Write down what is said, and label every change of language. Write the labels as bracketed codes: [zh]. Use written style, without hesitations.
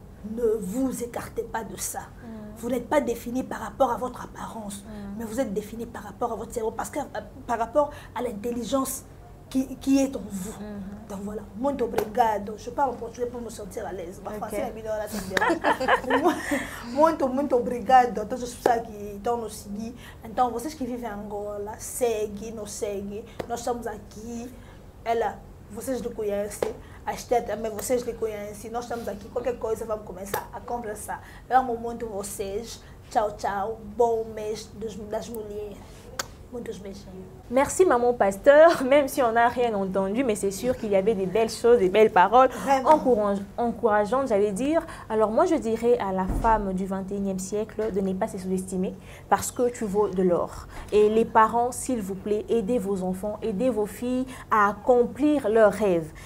[fr] Ne vous écartez pas de ça. Vous n'êtes pas défini par rapport à votre apparence, mais vous êtes défini par rapport à votre cerveau, par rapport à l'intelligence qui est en vous. Donc voilà, [pt] muito obrigado. [fr] Je parle en portugais pour me sentir à l'aise. Ma français est bien là, ça me dérange. [pt] Muito obrigado a todas as pessoas que estão nos seguir. Então, vocês que vivem em Angola, nos segue. Nós estamos aqui. Vocês lhe conhecem. A Esther também, vocês lhe conhecem. Nós estamos aqui. Qualquer coisa, vamos começar a conversar. Eu amo muito vocês. Tchau, tchau. Bom mês das mulheres. Muitos beijinhos. [fr] Merci maman pasteur, même si on n'a rien entendu, mais c'est sûr qu'il y avait des belles choses, des belles paroles encourageantes, j'allais dire. Alors moi je dirais à la femme du 21e siècle de ne pas se sous-estimer parce que tu vaux de l'or. Et les parents, s'il vous plaît, aidez vos enfants, aidez vos filles à accomplir leurs rêves.